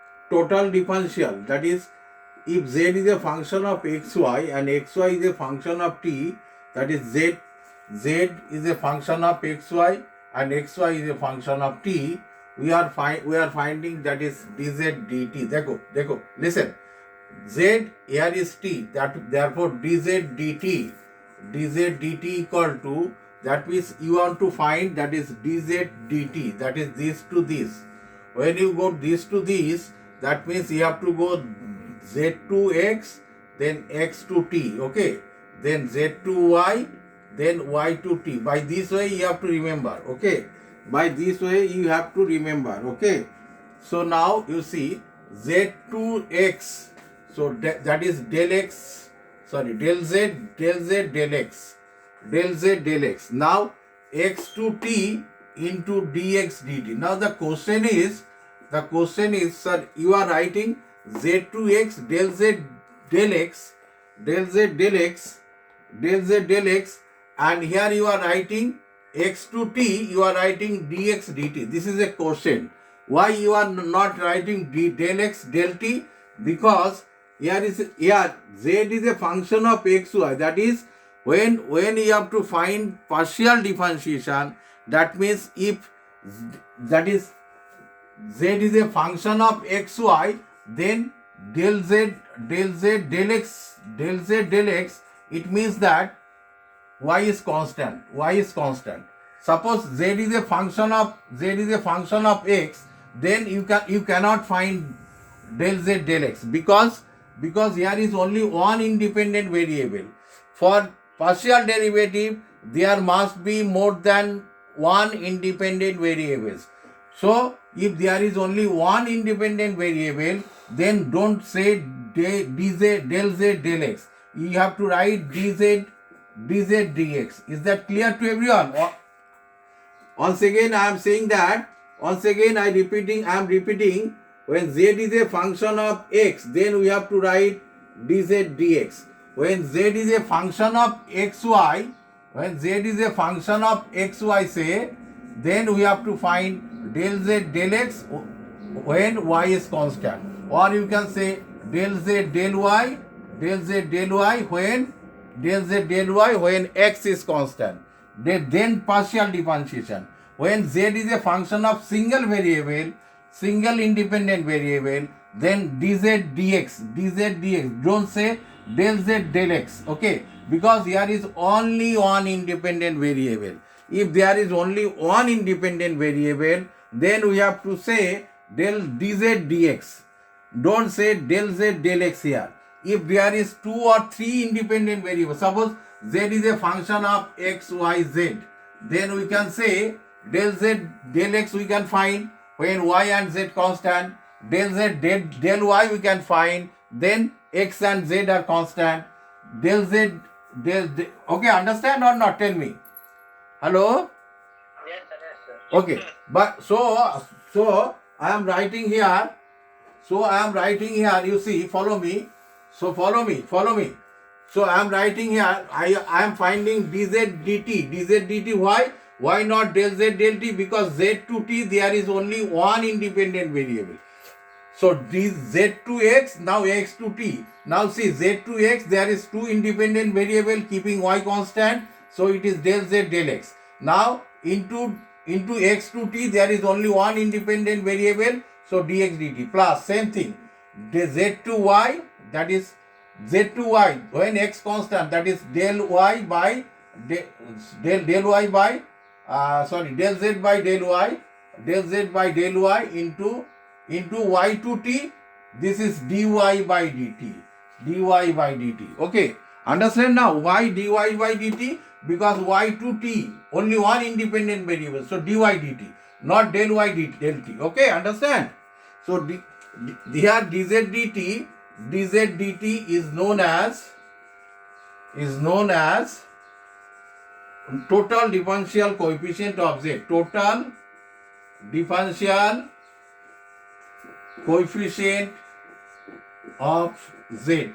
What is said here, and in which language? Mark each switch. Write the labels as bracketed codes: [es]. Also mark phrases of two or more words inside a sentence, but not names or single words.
[en] total differential, that is, if z is a function of xy and xy is a function of t, that is z is a function of xy and xy is a function of t, we are finding that is dz dt. [hi] देखो, [en] listen, z here is t, therefore dz dt equal to, that means you want to find that is dz dt, that is this to this. When you go this to this, that means you have to go z to x, then x to t, okay, then z to y, then y to t. By this way you have to remember, okay, by this way you have to remember, okay. So now you see z to x, so that is del x, sorry, del z del x, del z del x. Now x to t into dx dt. Now the question is, sir, you are writing z to x del z del x, del z del x, del z del x, and here you are writing x to t, you are writing dx dt. This is a question. Why you are not writing del x del t? Because here z is a function of xy. That is, when you have to find partial differentiation, that means if that is z is a function of xy, then del z del x, it means that y is constant. Suppose z is a function of x, then you cannot find del z del x, because here is only one independent variable. For partial derivative, there must be more than one independent variables. So if there is only one independent variable, then don't say dz del z del x. You have to write dz dx. Is that clear to everyone? Once again I am saying that, I am repeating, when z is a function of x, then we have to write dz dx. When z is a function of xy, say, then we have to find del z del x when y is constant, or you can say del z del y when x is constant. Then partial differentiation. When z is a function of single independent variable, then dz dx. Don't say del z del x, okay, because here is only one independent variable. If there is only one independent variable, then we have to say del dz dx. Don't say del z del x here. If there is 2 or 3 independent variables, suppose z is a function of x, y, z, then we can say del z del x we can find when y and z constant, del z del y we can find, then x and z are constant, del z okay, understand or not? Tell me. Hello? Yes, sir. Okay, but so I am writing here. You see, follow me. So follow me. So I am writing here. I am finding dz dt. Why not del z del t? Because z to t there is only one independent variable. So z to x, now x to t. Now see, z to x there is 2 independent variable keeping y constant. So it is del z del x. Now into x to t there is only one independent variable. So dx dt plus same thing. The z to y, that is z to y when x constant, that is del y by del z by del y into y to t. This is dy by dt. Okay, understand now why dy by dt? Because y to t only one independent variable, so dy dt, not del y del t. Okay, understand? So here dz dt is known as total differential coefficient of z. Total differential coefficient of z.